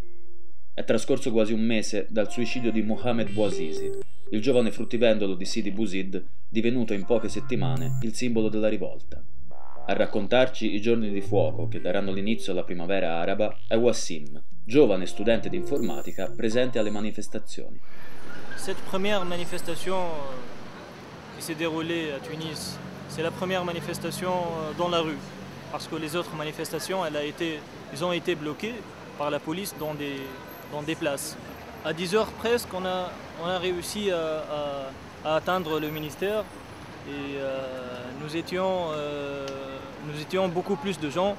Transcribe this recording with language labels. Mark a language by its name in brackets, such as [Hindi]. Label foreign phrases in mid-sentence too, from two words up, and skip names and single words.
[Italian] È trascorso quasi un mese dal suicidio di Mohamed Bouazizi, il giovane fruttivendolo di Sidi Bouzid, divenuto in poche settimane il simbolo della rivolta. A raccontarci i giorni di fuoco che daranno l'inizio alla primavera araba è Wassim, giovane studente di informatica presente alle manifestazioni. [French] Cette première manifestation qui s'est déroulée à Tunis, c'est la première manifestation dans la rue, parce que les autres manifestations, ils ont été bloquées par la police dans des places. À 10 heures presque, on a réussi à atteindre le ministère et nous étions beaucoup plus de gens.